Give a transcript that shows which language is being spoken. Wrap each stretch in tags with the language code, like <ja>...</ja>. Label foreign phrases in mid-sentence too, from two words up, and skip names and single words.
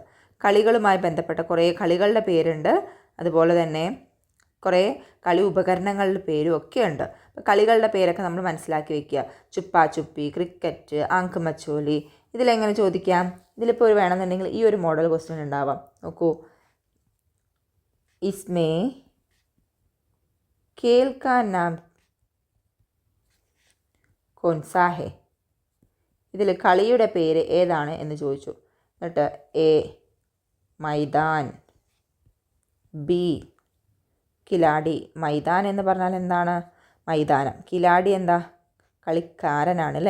<ml>കളികളുമായി ബന്ധപ്പെട്ട കുറേ കളികളുടെ പേരുണ്ട്. അതുപോലെ തന്നെ കുറേ കളി ഉപകരണങ്ങളുടെ പേരും ഒക്കെ ഉണ്ട്. അപ്പോൾ കളികളുടെ പേരൊക്കെ നമ്മൾ മനസ്സിലാക്കി വയ്ക്കുക.</ml> <hi>छुपा छुपी,</hi> <ml>ക്രിക്കറ്റ്,</ml> <hi>आँख मिचौली.</hi> <ml>ഇതിലെങ്ങനെ ചോദിക്കാം? ഇതിലിപ്പോൾ ഒരു വേണമെന്നുണ്ടെങ്കിൽ ഈ ഒരു മോഡൽ ക്വസ്റ്റ്യൻ ഉണ്ടാവാം.</ml> <hi>നോക്കൂ, ഇസ്മേ खेल का नाम कौन सा है?</hi> <ml>ഇതിൽ കളിയുടെ പേര് ഏതാണ് എന്ന് ചോദിച്ചു. എന്നിട്ട് എ മൈദാൻ, ബി കിലാടി. മൈദാൻ എന്ന് പറഞ്ഞാൽ എന്താണ്? മൈതാനം. കിലാടി എന്താ? കളിക്കാരനാണ് അല്ലേ?</ml>